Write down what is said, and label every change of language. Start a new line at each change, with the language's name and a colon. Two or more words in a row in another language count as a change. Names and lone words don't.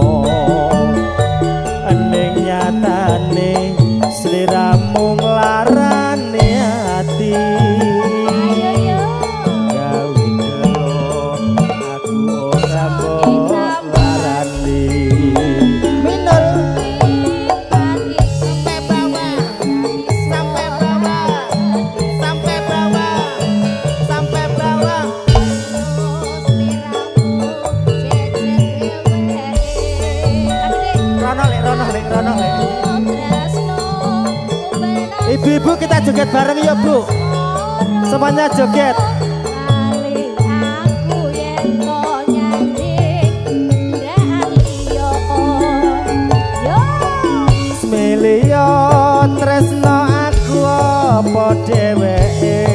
Javanese: Ening nyatane sliramu nglarane ati. Ayo yo. Gawe gelo aku ora mbok larani. Minul
Indonesian: Sampai bawah. sampai bawah sampai bawah sampai bawah.
Javanese: Rono lek.
Indonesian: Ibu-ibu kita joget bareng ya Bu. Semuanya joget.
Javanese: Smelio tresno aku apa dheweke.